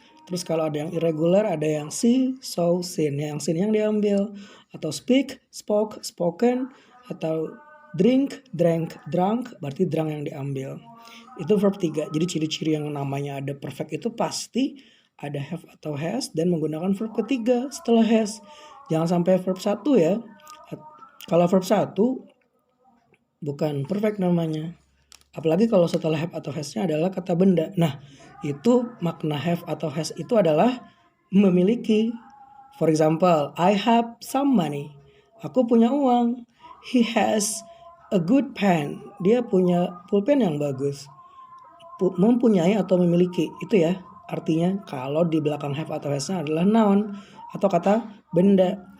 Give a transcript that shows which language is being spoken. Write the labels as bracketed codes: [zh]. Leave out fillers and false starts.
[id] Terus kalau ada yang irregular, ada yang see, saw, seen. Yang seen yang diambil. Atau speak, spoke, spoken. Atau drink, drank, drunk. Berarti drunk yang diambil. Itu verb 3. Jadi ciri-ciri yang namanya ada perfect itu pasti ada have atau has. Dan menggunakan verb ketiga setelah has. Jangan sampai verb 1 ya. Kalau verb 1 bukan perfect namanya. Apalagi kalau setelah have atau has-nya adalah kata benda. Nah, itu makna have atau has itu adalah memiliki. [en] For example, I have some money. [id] Aku punya uang. [en] He has a good pen. [id] Dia punya pulpen yang bagus. Mempunyai atau memiliki. Itu ya artinya kalau di belakang have atau has-nya adalah noun atau kata benda.